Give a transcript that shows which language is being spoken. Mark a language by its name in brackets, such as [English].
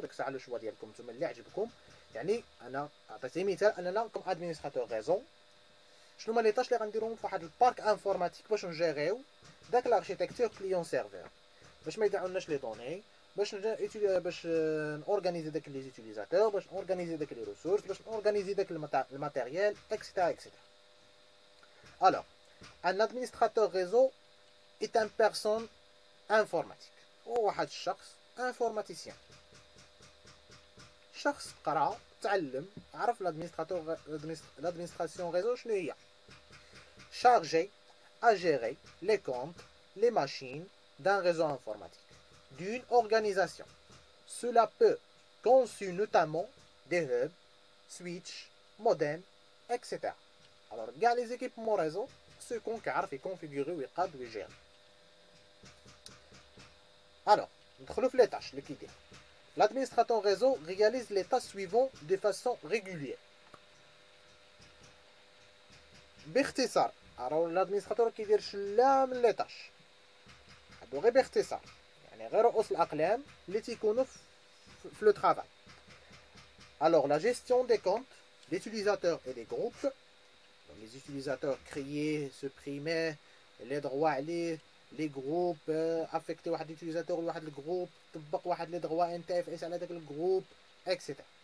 [Arabic] ديك الساعه لو شوا ديالكم نتوما اللي عجبكم. يعني انا عطيتي مثال اننا كوم ادمينستراتور ريزو شنو هما لي طاش اللي غنديروهم في واحد البارك انفورماتيك باش نجيريو داك لاركتيكتور كليون سيرفر باش ما يضيعولناش لي دوني باش نورغانيزي داك لي زوتيليزاتور باش نورغانيزي داك لي ريسورس باش نورغانيزي داك الماتيريال اكسيتيرا اكسيتيرا. [French] Alors, un administrateur réseau est une personne informatique. [Arabic] هو واحد الشخص informaticien. شخص قرا تعلم عرف [French] l'administration réseau [Arabic] شنو هي. [French] Chargé à gérer les comptes, les machines d'un réseau informatique, d'une organisation. Cela peut conçu notamment des hubs, switches, modems, etc. Alors, [Arabic] كاع [French] les équipements réseau ceux qu'on [Arabic] كيعرف يكونفيغوري ويقاد ويجير. Alors, ندخلو في les tâches اللي كيدير. [French] L'administrateur réseau réalise les tâches suivantes de façon régulière. [Arabic] باختصار راه الادمينستراتور كيدير شلا من لي طاش هادو غير باختصار يعني غير رؤوس الاقلام اللي تيكونوا في لو طرافاي. [French] Alors la gestion des comptes d'utilisateurs et des groupes. Donc, les utilisateurs créés, supprimer les droits [Arabic] عليه [French] les groupes affecter [Arabic] واحد الutilisateur لواحد الجروب طبق واحد لي [French] droits NTFS [Arabic] على داك الجروب [French] etc.